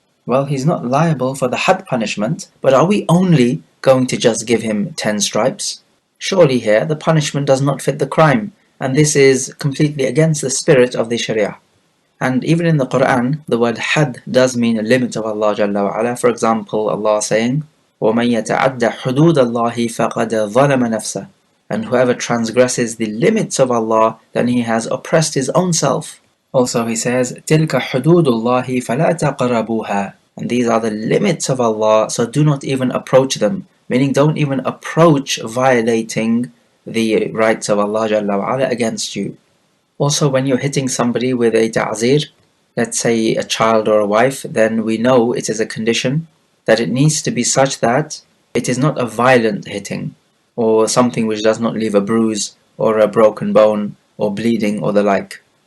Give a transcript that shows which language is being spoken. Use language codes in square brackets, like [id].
[en] Well, he's not liable for the had punishment, but are we only going to just give him 10 stripes? Surely here the punishment does not fit the crime, and this is completely against the spirit of the Sharia. And even in the Quran, the word had does mean a limit of Allah Jalla wa Ala. For example, Allah saying, [ar] وَمَنْ يَتَعَدَّ حُدُودَ اللَّهِ فَقَدْ ظَلَمَ نَفْسَهُ. [en] And whoever transgresses the limits of Allah, then he has oppressed his own self. Also he says, [ar] تِلْكَ حُدُودُ اللَّهِ فَلَا تَقْرَبُوهَا. [en] And these are the limits of Allah, so do not even approach them. Meaning don't even approach violating the rights of Allah Jalla wa Ala against you. Also, when you're hitting somebody with a ta'zir, let's say a child or a wife, then we know it is a condition that it needs to be such that it is not a violent hitting, or something which does not leave a bruise, or a broken bone, or bleeding, or the like.